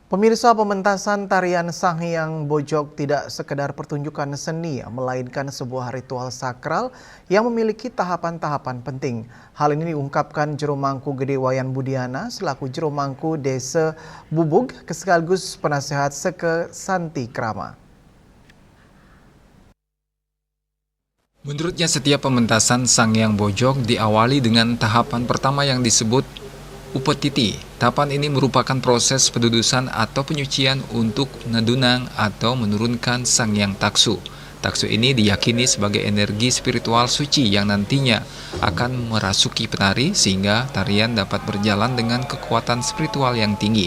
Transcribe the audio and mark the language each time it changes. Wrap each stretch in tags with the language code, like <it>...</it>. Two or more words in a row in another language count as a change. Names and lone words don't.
<id>Pemirsa, pementasan tarian Sanghyang Bojog tidak sekedar pertunjukan seni, melainkan sebuah ritual sakral yang memiliki tahapan-tahapan penting. Hal ini diungkapkan Juru Mangku Gede Wayan Budiana selaku Juru Mangku Desa Bubug sekaligus penasehat Seke Santi Krama. Menurutnya setiap pementasan Sanghyang Bojog diawali dengan tahapan pertama yang disebut Upetiti. Tahapan ini merupakan proses pendudusan atau penyucian untuk nedunang atau menurunkan Sanghyang Taksu. Taksu ini diyakini sebagai energi spiritual suci yang nantinya akan merasuki penari sehingga tarian dapat berjalan dengan kekuatan spiritual yang tinggi.</id>